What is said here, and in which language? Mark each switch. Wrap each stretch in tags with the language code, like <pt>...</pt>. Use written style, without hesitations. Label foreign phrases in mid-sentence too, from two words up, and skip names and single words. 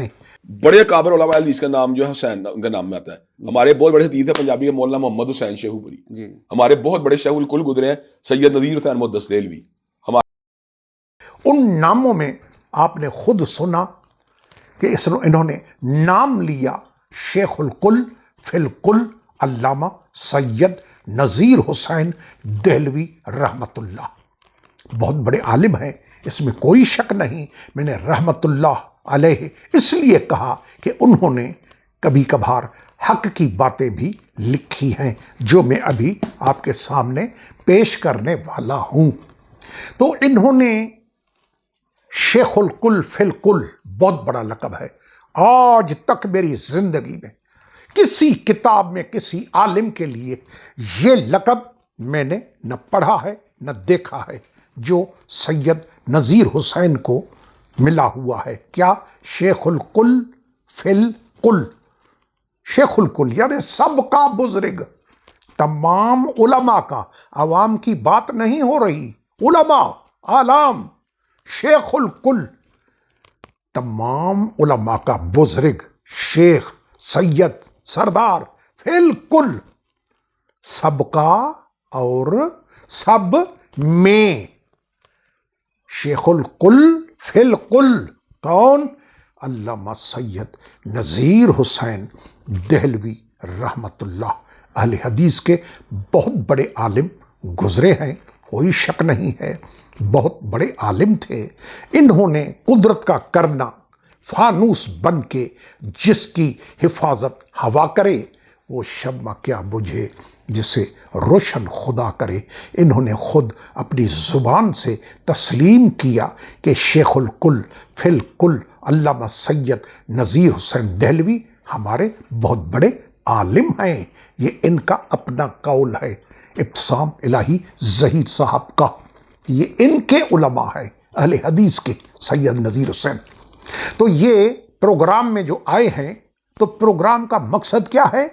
<ur>بڑے کابر علماء حدیث کا نام جو ہے حسین ان کے نام میں آتا ہے۔ ہمارے بہت بڑے حدیث ہیں پنجابی کے مولانا محمد حسین شیخو پوری، ہمارے بہت بڑے شیخ الکل گزرے ہیں سید نذیر حسین محدث دہلوی۔ ان ناموں میں آپ نے خود سنا کہ انہوں نے نام لیا شیخ الکل فی الکل علامہ سید نذیر حسین دہلوی رحمت اللہ۔ بہت بڑے عالم ہیں، اس میں کوئی شک نہیں۔ میں نے رحمت اللہ علیہ اس لیے کہا کہ انہوں نے کبھی کبھار حق کی باتیں بھی لکھی ہیں جو میں ابھی آپ کے سامنے پیش کرنے والا ہوں۔ تو انہوں نے شیخ الکل فی الکل بہت بڑا لقب ہے۔ آج تک میری زندگی میں کسی کتاب میں کسی عالم کے لیے یہ لقب میں نے نہ پڑھا ہے نہ دیکھا ہے جو سید نذیر حسین کو ملا ہوا ہے۔ کیا؟ شیخ الکل فی الکل۔ شیخ الکل یعنی سب کا بزرگ، تمام علماء کا، عوام کی بات نہیں ہو رہی، علماء عالم، شیخ الکل، تمام علماء کا بزرگ، شیخ، سید، سردار، فی الکل، سب کا اور سب میں۔ شیخ الکل فی الکل کون؟ علامہ سید نذیر حسین دہلوی رحمت اللہ۔ اہل حدیث کے بہت بڑے عالم گزرے ہیں، کوئی شک نہیں ہے، بہت بڑے عالم تھے۔ انہوں نے قدرت کا کرنا فانوس بن کے جس کی حفاظت ہوا کرے وہ شمع کیا بجھے جسے روشن خدا کرے۔ انہوں نے خود اپنی زبان سے تسلیم کیا کہ شیخ الکل فی الکل علامہ سید نذیر حسین دہلوی ہمارے بہت بڑے عالم ہیں۔ یہ ان کا اپنا قول ہے، ابتسام الہی ظہیر صاحب کا، یہ ان کے علماء ہیں اہل حدیث کے، سید نذیر حسین۔ تو یہ پروگرام میں جو آئے ہیں تو پروگرام کا مقصد کیا ہے؟</ur>